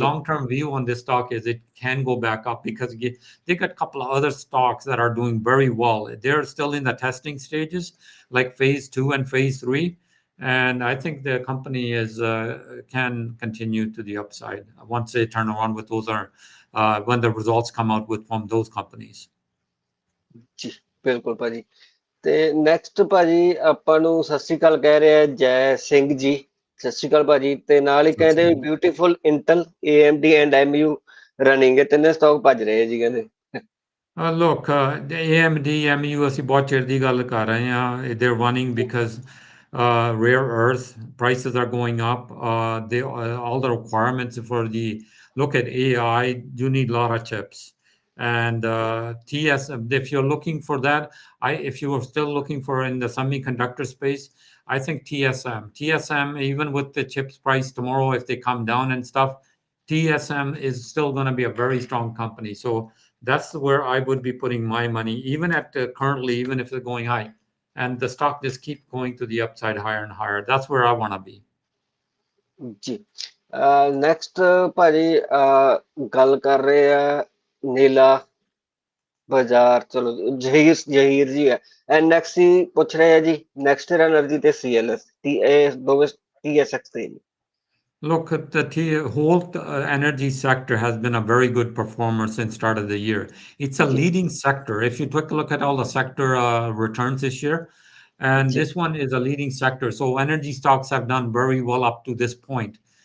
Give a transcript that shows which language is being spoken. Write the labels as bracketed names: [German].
[English] long-term view on this stock is it can go back up because they got a couple of other stocks that are doing very well. They're still in the testing stages, like phase 2 and phase 3. And I think the company can continue to the upside once they turn around with those when the results come out from those companies. [Punjabi] ਜੀ ਬਿਲਕੁਲ ਭਾਜੀ। ਤੇ next ਭਾਜੀ ਆਪਾਂ ਨੂੰ ਸਤਿ ਸ਼੍ਰੀ ਅਕਾਲ ਕਹਿ ਰਿਹਾ ਜੈ ਸਿੰਘ ਜੀ, ਸਤਿ ਸ਼੍ਰੀ ਅਕਾਲ ਭਾਜੀ। ਤੇ ਨਾਲ ਹੀ ਕਹਿੰਦੇ beautiful Intel, AMD and MU running, ਇਹ ਤਿੰਨੇ ਸਟਾਕ ਭੱਜ ਰਹੇ ਜੀ ਕਹਿੰਦੇ। [English] Look, the AMD, MU, [Punjabi] ਅਸੀਂ ਬਹੁਤ ਚਿਰ ਦੀ ਗੱਲ ਕਰ ਰਹੇ ਹਾਂ. [English] They're running because rare earth prices are going up. All the requirements for look at AI, you need a lot of chips. And if you're looking for that, if you are still looking for in the semiconductor space, I think TSM, even with the chips price tomorrow, if they come down and stuff, TSM is still going to be a very strong company. So that's where I would be putting my money, even at currently, even if they're going high, and the stock just keep going to the upside higher and higher. That's where I want to be. [Punjabi] ਜੀ next ਭਾਜੀ ਗੱਲ ਕਰ ਰਹੇ ਆ ਨੀਲਾ ਬਾਜ਼ਾਰ, ਚਲੋ ਜਹੀਰ ਜੀ ਹੈ। ਐਂਡ ਨੈਕਸਟ ਹੀ ਪੁੱਛ ਰਹੇ ਆ ਜੀ ਨੈਕਸਟ ਐਨਰਜੀ ਤੇ CLS, ਇਹ ਦੋਵੇਂ TSX ਤੇ ਜੀ। [English] Look, the whole energy sector has been a very good performer since start of the year. It's a [Punjabi] ਜੀ [English] leading sector. If you take a look at all the sector returns this year, and [Punjabi] ਜੀ [English] this one is a leading sector. So energy stocks have done very well up to this point.